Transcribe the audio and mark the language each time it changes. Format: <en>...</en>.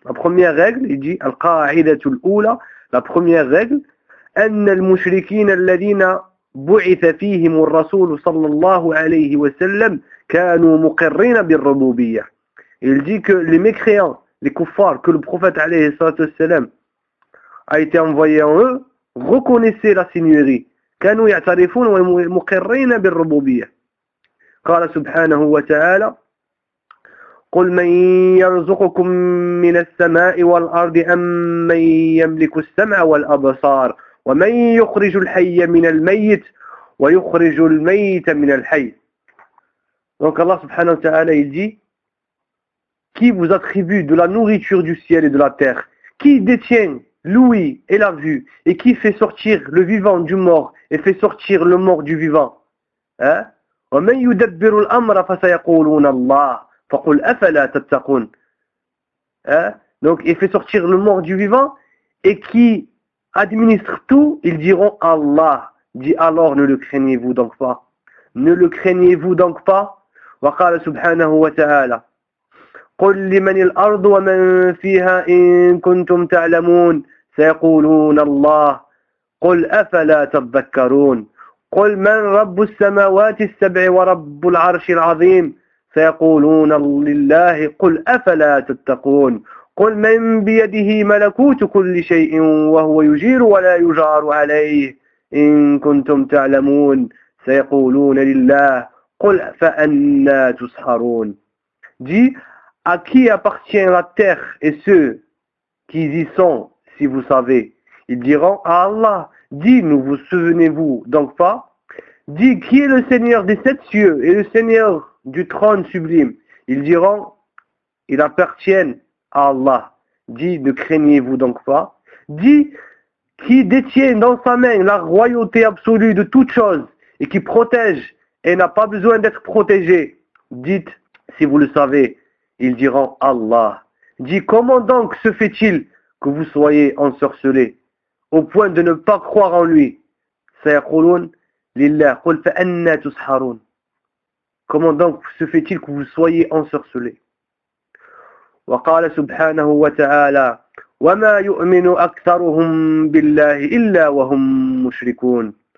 <fr>La première règle, il dit,</fr> <ar>al-qa'idatul oula,</ar> <fr>la première règle,</fr> <ar>أن المشركين الذين بعث فيهم الرسول صلى الله عليه وسلم كانوا مقرين بالربوبية.</ar> <fr>Il dit que les mécréants, les kuffars, que le prophète</fr> <ar>عليه الصلاة والسلام</ar> <fr>a été envoyé en eux, reconnaissaient la seigneurie.</fr> <ar>كانوا يعترفون ومقرين بالربوبية. قال سبحانه وتعالى قل من يرزقكم من السماء والأرض أم من يملك السمع والأبصار ومن يخرج الحي من الميت ويخرج الميت من الحي.</ar> <fr>Donc Allah subhanahu wa ta'ala il dit, qui vous attribue de la nourriture du ciel et de la terre? Qui détient l'ouïe et la vue? Et qui fait sortir le vivant du mort et fait sortir le mort du vivant? Hein?</fr> <ar>ومن يدبر الأمر فسيقولون الله. فقل أفلا تتقون.</ar> <fr>Donc il fait sortir le mort du vivant et qui administre tout, ils diront Allah. Dit alors ne le craignez-vous donc pas. Ne le craignez-vous donc pas.</fr> <ar>وقال سبحانه وتعالى قل لمن الأرض ومن فيها إن كنتم تعلمون سيقولون الله قل أفلا تذكرون قل من رب السماوات السبع ورب العرش العظيم سيقولون لله قل أفلا تتقون قل من بيده ملكوت كل شيء وهو يجير ولا يجار عليه إن كنتم تعلمون سيقولون لله قل فأنا تسحرون.</ar> <fr>Dit, à qui appartient la terre et ceux qui y sont, si vous savez? Ils diront, à Allah. Dit, ne vous souvenez-vous donc pas? Dit, qui est le Seigneur des sept cieux et le Seigneur du trône sublime? Ils diront, ils appartiennent à Allah. Dit, ne craignez-vous donc pas? Dit, qui détient dans sa main la royauté absolue de toutes choses et qui protège et n'a pas besoin d'être protégé? Dites, si vous le savez, ils diront Allah. Dit, comment donc se fait-il que vous soyez ensorcelés au point de ne pas croire en lui?</fr> <ar>Sayakulun, lillah, qul fa anna tusharun.</ar> <fr>Comment donc se fait-il que vous soyez ensorcelés?</fr> <ar>وقال سبحانه وتعالى وما يؤمن أكثرهم بالله إلا وهم مشركون.</ar>